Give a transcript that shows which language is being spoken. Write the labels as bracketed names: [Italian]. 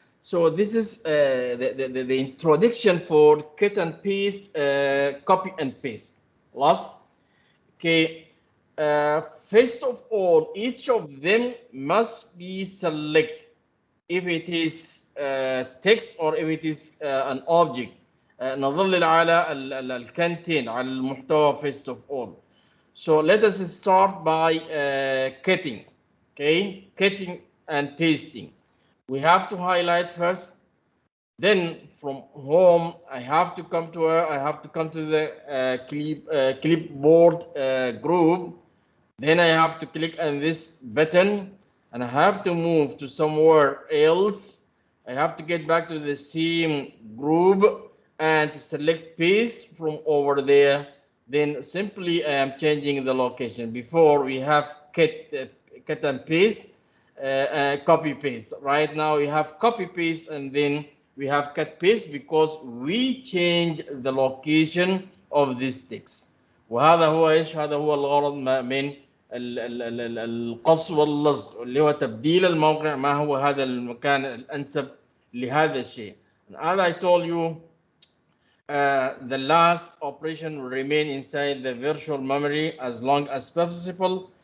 [English] So this is the introduction for cut and paste, copy and paste. Last. Okay. First of all, each of them must be selected if it is text or if it is an object. [Arabic] نظلل على الكونتين على المحتوى [English] first of all. So let us start by cutting. Okay, cutting and pasting. We have to highlight first. Then from home, I have to come to the clipboard group. Then I have to click on this button and I have to move to somewhere else. I have to get back to the same group and to select paste from over there. Then simply I am changing the location. Before we have cut and paste, copy paste. Right now we have copy paste and then we have cut paste because we change the location of this text. [Arabic] وهذا هو ايش؟ هذا هو الغرض من القص واللصق اللي هو تبديل الموقع. ما هو هذا المكان الانسب لهذا الشيء. [English] And as I told you, the last operation will remain inside the virtual memory as long as possible.